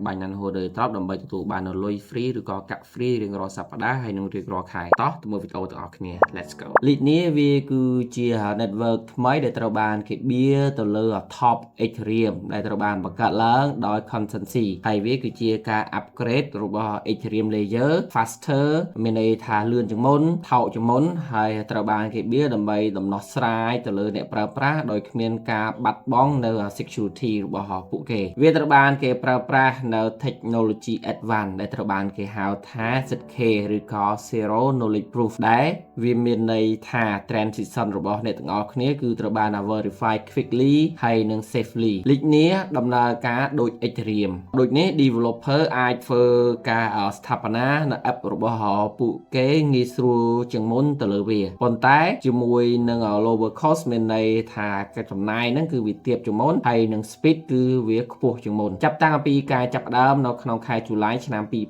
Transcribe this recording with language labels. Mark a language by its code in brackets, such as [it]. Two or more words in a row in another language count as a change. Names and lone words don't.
[km] Binance Holder Airdrop ដើម្បីទទួលបាននៅលុយ free ឬក៏កាក់ free រៀងរាល់សប្តាហ៍ហើយនឹងរៀងរាល់ខែតោះទៅមើលវីដេអូទាំងអស់គ្នា [en] Let's go [km] Linear វាគឺជា network ថ្មីដែលត្រូវបានគេបៀទៅលើ top Ethereum ដែលត្រូវបានបង្កើតឡើងដោយ Consensus ហើយ វាគឺជាការ upgrade របស់ Ethereum [en] layer faster [km] មានន័យថាលឿនជាងមុនថោកជាងមុនហើយត្រូវបានគេបៀដើម្បីដំណោះស្រាយទៅលើអ្នកប្រើប្រាស់ដោយគ្មានការបាត់បង់ នៅ security របស់ពួកគេវាត្រូវបានគេប្រើប្រាស់នៅ [en] technology advance [km] ដែលត្រូវបានគេហៅថា ZK ឬក៏ [en] zero knowledge proof [km] ដែលវាមានន័យថា transition របស់អ្នកទាំងអស់គ្នាគឺត្រូវបាន [en] verify quickly [km] ហើយនិង safely Linear ដំណើរការដូច Ethereum ដូចនេះ developer អាចធ្វើការស្ថាបនានៅ app របស់ពួកគេងាយស្រួលជាងមុនទៅលើវាប៉ុន្តែជាមួយនឹង [en] lower cost [km] មានន័យថាការចំណាយហ្នឹងគឺវាទាបជាងមុនហើយនឹង speed គឺវាខ្ពស់ជាងមុនចាប់តាំងពីការចាប់ផ្ដើមនៅក្នុងខែជូឡៃឆ្នាំ